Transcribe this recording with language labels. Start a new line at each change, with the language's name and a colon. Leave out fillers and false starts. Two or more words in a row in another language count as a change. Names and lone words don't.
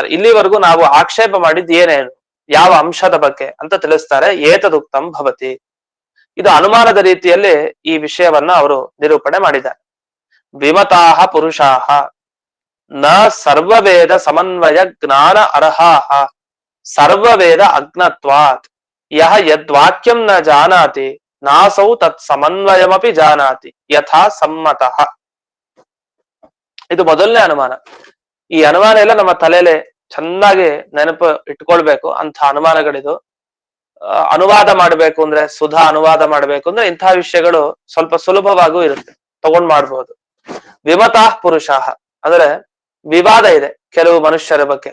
Kannada: ಇಲ್ಲಿವರೆಗೂ ನಾವು ಆಕ್ಷೇಪ ಮಾಡಿದ್ದು ಏನೇನು, ಯಾವ ಅಂಶದ ಬಗ್ಗೆ ಅಂತ ತಿಳಿಸ್ತಾರೆ.
Sanskrit: ಏತದುಕ್ತಂ ಭವತಿ,
Kannada: ಇದು ಅನುಮಾನದ ರೀತಿಯಲ್ಲಿ ಈ ವಿಷಯವನ್ನ ಅವರು ನಿರೂಪಣೆ ಮಾಡಿದ್ದಾರೆ.
Sanskrit: ವಿಮತಾಹ ಪುರುಷಾಹ ನ ಸರ್ವವೇದ ಸಮನ್ವಯ ಜ್ಞಾನ ಅರ್ಹಾಹ ಸರ್ವವೇದ ಅಜ್ಞತ್ವಾತ್ ಯಹ ಯದ್ವಾಕ್ಯಂ ನ ಜಾನಾತಿ ನಾಸೌ ತತ್ ಸಮನ್ವಯಮಪಿ ಜಾನಾತಿ ಯಥಾ ಸಮ್ಮತಃ.
Kannada: ಇದು ಮೊದಲನೇ ಅನುಮಾನ. ಈ ಅನುಮಾನ ಎಲ್ಲ ನಮ್ಮ ತಲೆಯಲ್ಲಿ ಚೆನ್ನಾಗಿ ನೆನಪು ಇಟ್ಕೊಳ್ಬೇಕು. ಅಂಥ ಅನುಮಾನಗಳಿದು. ಅನುವಾದ ಮಾಡಬೇಕು ಅಂದ್ರೆ, ಸುಧಾ ಅನುವಾದ ಮಾಡಬೇಕು ಅಂದ್ರೆ ಇಂತಹ ವಿಷಯಗಳು ಸ್ವಲ್ಪ ಸುಲಭವಾಗೂ ಇರುತ್ತೆ, ತಗೊಂಡ್ ಮಾಡ್ಬೋದು.
Sanskrit: ವಿಮತಾಃ ಪುರುಷಾಹ
Kannada: ಅಂದ್ರೆ ವಿವಾದ ಇದೆ ಕೆಲವು ಮನುಷ್ಯರ ಬಗ್ಗೆ.